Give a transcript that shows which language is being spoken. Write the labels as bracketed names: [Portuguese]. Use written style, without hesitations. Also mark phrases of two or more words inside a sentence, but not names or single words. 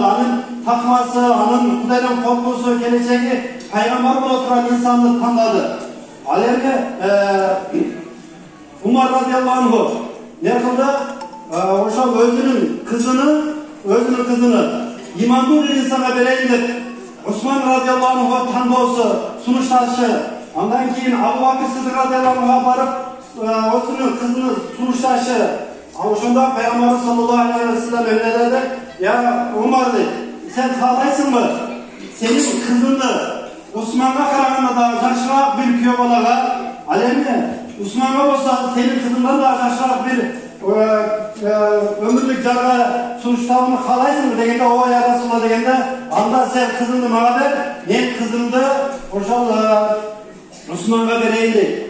[Kyrgyz] Анын такмасы, анын Кудайдан коркуусу, келечеги пайгамбар боло турган инсанды тандады. Ал эми Умар [Arabic] رضي الله عنه [Kyrgyz] не кылды? Ошол өзүнүн кызыны имандуу бир инсанга берейин деп Усман [Arabic] رضي الله عنه [Kyrgyz] тандоосу, сунушташы. Андан кийин Абу Бакыр Сиддик [Arabic] رضي الله عنه [Kyrgyz] барып, өзүнүн кызыны сунушташы. Ошондо пайгамбар [Arabic] صلى الله عليه وسلم [Kyrgyz] эмне деди? Я Умар дейт, сен каалайсыңбы? Сенин кызыңды Усманга караганда дагы жакшыраак бир күйөө балага, ал эми Усманга болсо сенин кызыңдан дагы жакшыраак бир өмүрлүк жарга сунуштабыны каалайсыңбы дегенде, ооба [Arabic] يا رسول الله [Kyrgyz] дегенде, анда сен кызыңды мага бер, мен кызымды ошол Усманга берейин дейт.